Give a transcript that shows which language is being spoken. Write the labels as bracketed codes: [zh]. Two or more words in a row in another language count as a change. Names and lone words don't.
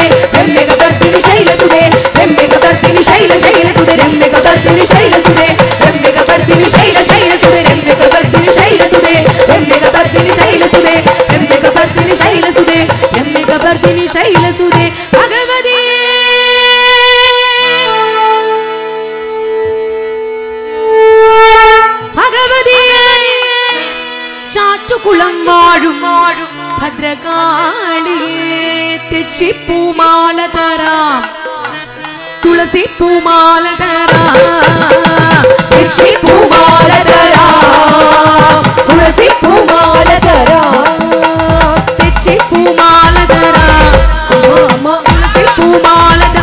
[sa] रम्यकपर्दिनि शैलसुते रम्यकपर्दिनि शैलसुते रम्यकपर्दिनि शैलसुते रम्यकपर्दिनि शैलसुते रम्यकपर्दिनि शैलसुते रम्यकपर्दिनि शैलसुते रम्यकपर्दिनि शैलसुते रम्यकपर्दिनि शैलसुते भगवती भगवती [ml] चाटुकुളം വാഴും ഭദ്രകാളിയേ തെച്ചിപ്പൂമാല തരാം തുളസി പൂമാല തരാം തെച്ചിപ്പൂമാല തരാം തുളസി പൂമാല തരാം തെച്ചിപ്പൂമാല തരാം തുളസി പൂമാല